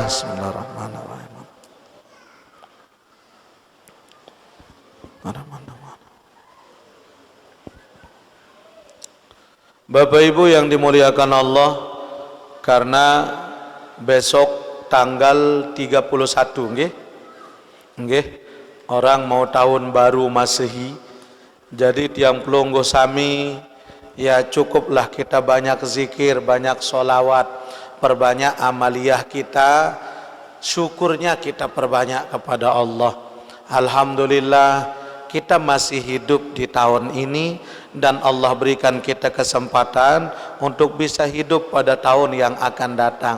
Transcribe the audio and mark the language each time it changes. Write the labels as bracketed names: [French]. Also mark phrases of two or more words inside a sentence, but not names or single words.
[Indonesian] Bismillahirrahmanirrahim. Bapak Ibu yang dimuliakan Allah, karena besok tanggal 31 nggih, orang mau tahun baru Masehi. [Sasak] Jadi tiang pelungguh sami, [Indonesian] ya cukuplah kita banyak zikir, banyak solawat, perbanyak amaliyah kita, syukurnya kita perbanyak kepada Allah. Alhamdulillah kita masih hidup di tahun ini dan Allah berikan kita kesempatan untuk bisa hidup pada tahun yang akan datang.